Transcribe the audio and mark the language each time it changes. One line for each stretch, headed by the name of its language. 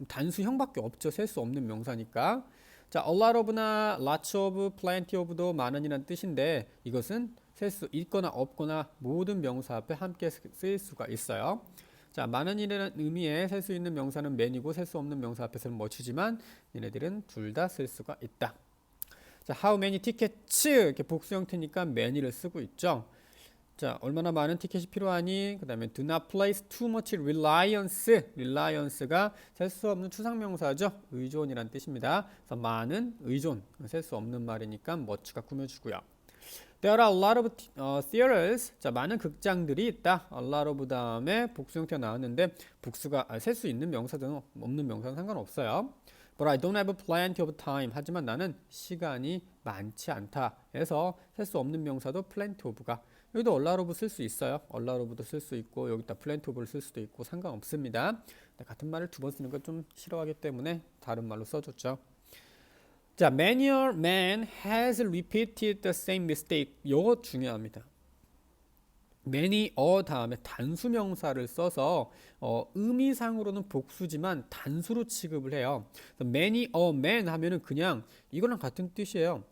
Korean: 단수형밖에 없죠. 셀 수 없는 명사니까. 자, a lot of나 lots of, plenty of도 많은이란 뜻인데 이것은 셀 수 있거나 없거나 모든 명사 앞에 함께 쓰일 수가 있어요. 자, 많은이라는 의미의 셀 수 있는 명사는 many고 셀 수 없는 명사 앞에서는 much지만 얘네들은 둘 다 쓸 수가 있다. 자,
English: how many tickets
Korean: 이렇게 복수 형태니까 many를 쓰고 있죠. 자, 얼마나 많은 티켓이 필요하니? 그 다음에
English: do not place too much reliance.
Korean: reliance가 셀 수 없는 추상명사죠. 의존이란 뜻입니다. 그래서 많은 의존, 셀 수 없는 말이니까 much가 꾸며주고요.
English: There are a lot of theaters.
Korean: 자, 많은 극장들이 있다. A lot of 다음에 복수 형태가 나왔는데 복수가 셀 수 있는 명사든 없는 명사는 상관없어요.
English: But I don't have plenty of time.
Korean: 하지만 나는 시간이 많지 않다. 해서 셀 수 없는 명사도 plenty of가, 여기도 a lot of 쓸 수 있어요. a lot of도 쓸 수 있고 여기다 plenty of를 쓸 수도 있고 상관없습니다. 같은 말을 두 번 쓰는 걸 좀 싫어하기 때문에 다른 말로 써줬죠.
English: 자, many a man has repeated the same mistake.
Korean: 이거 중요합니다. many a 다음에 단수명사를 써서 의미상으로는 복수지만 단수로 취급을 해요. many a man 하면은 그냥 이거랑 같은 뜻이에요.